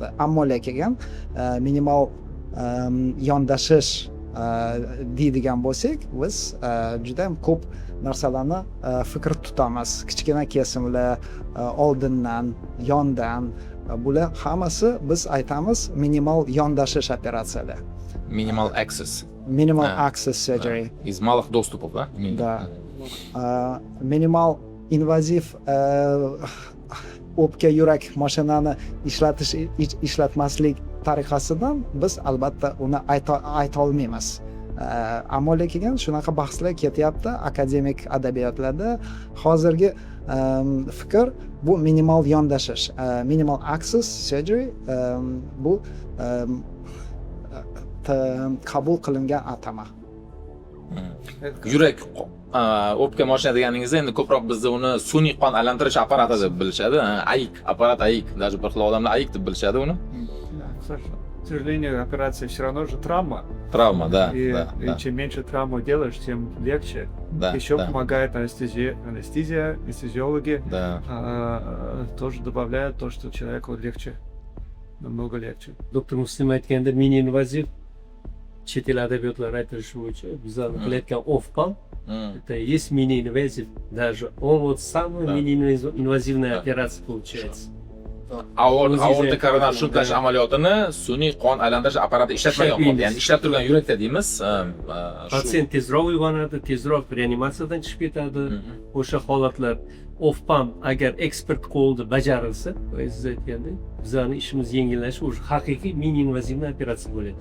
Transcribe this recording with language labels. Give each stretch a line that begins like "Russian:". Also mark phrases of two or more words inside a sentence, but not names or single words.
Uzbek: Ammo lekin minimal yondashish deydigan bo'lsak, biz juda ham ko'p narsalarni fikr tutamiz. Kichkina kesimlar, oldindan, yondan, bular hammasi biz aytamiz minimal yondashish operatsiyalar.
English: Minimal access. Minimal access surgery.
Russian: Из малых доступов, да? Да.
Uzbek: Minimal invaziv o'pka yurak mashinani ishlatmaslik tariqasidan biz albatta uni ayta olmaymiz. Ammo lekin shunaqa bahslar ketyapti akademik adabiyotlarda. Hozirgi fikr bu minimal yondashish,
English: minimal access surgery,
Uzbek: bu qabul qilingan atama. Yurak o'pka mashina deganingizda endi ko'proq bizda uni sun'iy qon aylantirish apparati deb bilishadi. AIK, apparat AIK, даже bir xil odamlar AIK deb bilishadi uni.
Russian: К сожалению, операция все равно же травма. Travma, да, И да. чем меньше травму делаешь, тем легче. Да, Еще да. помогает анестезия, анестезиологи Да. тоже добавляют то, что человеку легче, намного легче.
Uzbek: Doktor Muslim aytganda mini invaziv chet el adabiyotlari aytilishi bo'yicha bizlar qilayotgan ofpam
Russian: это есть mini инвазив, даже он вот самый Да. mini инвазивная Да. операция получается.
Uzbek: Aorta koronar shuntash amaliyotini sun'iy qon aylantirish apparati ishlatmagan holda, ya'ni ishlab turgan yurakda deymiz. Patsient tezroq uyg'onadi, tezroq reanimatsiyadan chiqib ketadi. O'sha holatlar off-pump agar ekspert qo'lida bajarilsa, siz aytgandek, bizlarni ishimiz yengillashishi o'sha haqiqiy mini invazivniy operatsiya bo'lyapti.